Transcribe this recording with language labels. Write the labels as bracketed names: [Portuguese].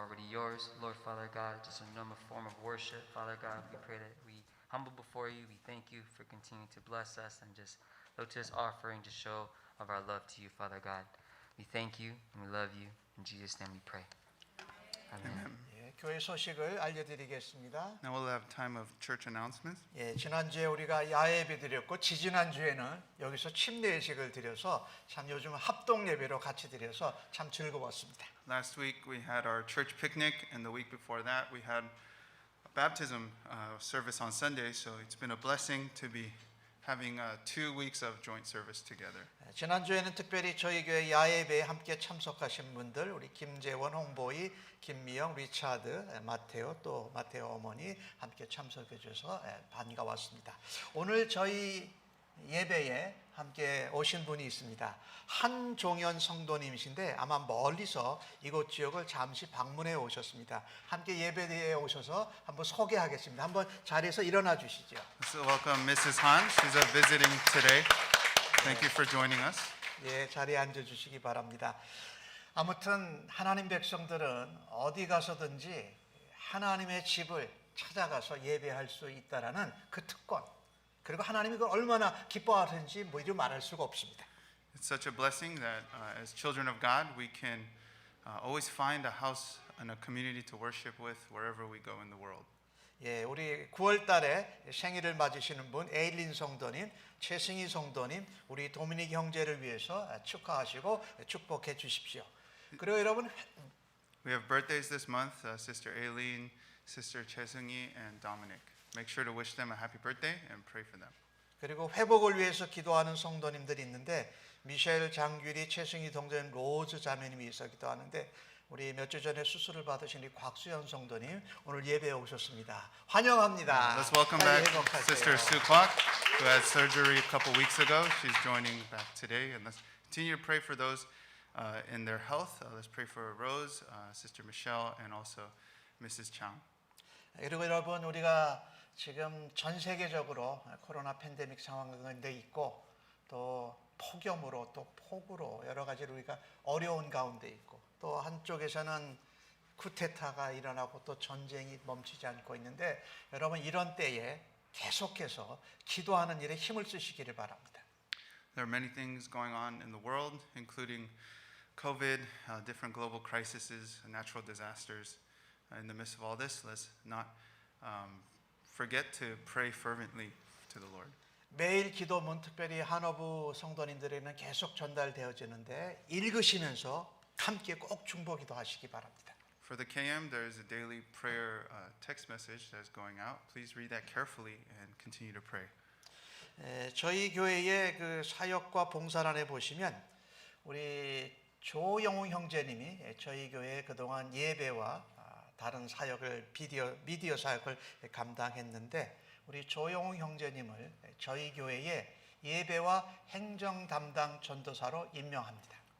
[English] yours, Lord Father God, just a normal form of worship. Father God, we pray that we humble before you. We thank you for continuing to bless us and just look to this offering to show of our love to you, Father God. We thank you and we love you. In Jesus' name we pray. Amen. [Korean] 예, 교회 소식을 알려드리겠습니다. [English] Now we'll have time of church announcements. [Korean] 예, 지난주에 우리가 야예배 드렸고 지지난주에는 여기서 침례식을 드려서 참 요즘 합동 예배로 같이 드려서 참 즐거웠습니다. [English] Last week we had our church picnic, and the week before that we had a baptism service on Sunday. So it's been a blessing to be having 2 weeks of joint service together. [Korean] 지난주에는 특별히 저희 교회 야예배에 함께 참석하신 분들 우리 김재원, 홍보이, 김미영, 리차드, 마테오 또 마테오 어머니 함께 참석해 주셔서 반가웠습니다. 오늘 저희 예배에 함께 오신 분이 있습니다. 한종현 성도님이신데 아마 멀리서 이곳 지역을 잠시 방문해 오셨습니다. 함께 예배에 오셔서 한번 소개하겠습니다. 한번 자리에서 일어나 주시죠. [English] So welcome Mrs. Han. She's visiting today. Thank you for joining us. [Korean] 예, 자리에 앉아 주시기 바랍니다. 아무튼 하나님 백성들은 어디 가서든지 하나님의 집을 찾아가서 예배할 수 있다라는 그 특권, 그리고 하나님이 그걸 얼마나 기뻐하는지 뭐 이루 말할 수가 없습니다. [English] It's such a blessing that as children of God, we can always find a house and a community to worship with wherever we go in the world. [Korean] 예, 우리 9월 달에 생일을 맞으시는 분 에일린 성도님, 최승희 성도님, 우리 도미닉 형제를 위해서 축하하시고 축복해 주십시오. 그리고 여러분 [English] We have birthdays this month, Sister Aileen, Sister Chesung-yi, and Dominic. Make sure to wish them a happy birthday and pray for them. [Korean] 그리고 회복을 위해서 기도하는 성도님들이 있는데 미셸, 장규리, 최승희 동전, 로즈 자매님이 있어 기도하는데 우리 몇 주 전에 수술을 받으신 우리 곽수현 성도님 오늘 예배에 오셨습니다. 환영합니다. [English] Let's welcome [Korean] 빨리 [English] back [Korean] 회복하세요. [English] Sister Sue Kwak, who had surgery a couple weeks ago. She's joining back today. And let's continue to pray for those in their health. Let's pray for Rose, Sister Michelle, and also Mrs. Chang. [Korean] 그리고 여러분 우리가 지금 전 세계적으로 코로나 팬데믹 상황 가운데 있고 또 폭염으로 또 폭우로 여러 가지로 우리가 어려운 가운데 있고 또 한쪽에서는 쿠데타가 일어나고 또 전쟁이 멈추지 않고 있는데 여러분 이런 때에 계속해서 기도하는 일에 힘을 쓰시기를 바랍니다. [English] There are many things going on in the world, including COVID, different global crises, natural disasters. In the midst of all this, let's not forget to pray fervently to the Lord. [Korean] 매일 기도문 특별히 한어부 성도님들에게는 계속 전달되어지는데 읽으시면서 함께 꼭 중보기도 하시기 바랍니다. [English] For the KM, there is a daily prayer text message that's going out. Please read that carefully and continue to pray. [Korean] 저희 교회의 그 사역과 봉사란에 보시면 우리 조영웅 형제님이 저희 교회 그동안 예배와 다른 사역을 미디어 사역을 감당했는데 우리 조영웅 형제님을 저희 교회의 예배와 행정 담당 전도사로 임명합니다.